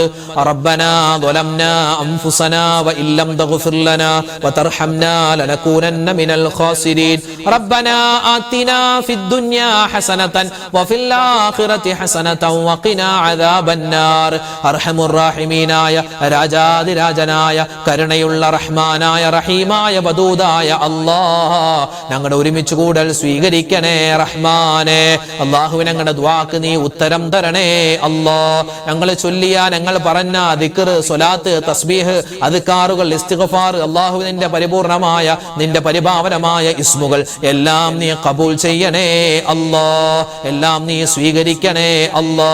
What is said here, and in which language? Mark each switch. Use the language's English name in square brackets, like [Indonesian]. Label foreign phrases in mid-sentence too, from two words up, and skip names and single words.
[Arabic] ربنا ظلمنا أنفسنا وإن لم تغفر لنا وترحمنا لنكونن من الخاسرين. ربنا آتنا في الدنيا حسنة وفي الآخرة حسنة وقنا عذاب النار. أرحم الراحمين يا [Malayalam] രാജാതി രാജനായ കരുണയുള്ള റഹ്മാനായ റഹീമായ വദൂദായ അല്ലാഹ്, ഞങ്ങളുടെ ഒരുമിച്ച് കൂടൽ സ്വീകരിക്കണേ റഹ്മാനെ. അല്ലാഹുവേ, ഞങ്ങളുടെ ദുആക്ക് നീ ഉത്തരം തരണേ അല്ലാഹ്. ഞങ്ങൾ ചൊല്ലിയ, ഞങ്ങൾ പറഞ്ഞ പറഞ്ഞ ദിക്ർ, സ്വലാത്ത്, തസ്ബീഹ്, അദ്കാറുകൾ, ഇസ്തിഗ്ഫാർ, അല്ലാഹു നിന്റെ പരിപൂർണമായ നിന്റെ പരിഭാവനമായ ഇസ്മുകൾ എല്ലാം നീ ഖബൂൽ ചെയ്യണേ അല്ലാ, എല്ലാം നീ സ്വീകരിക്കണേ അല്ലാ.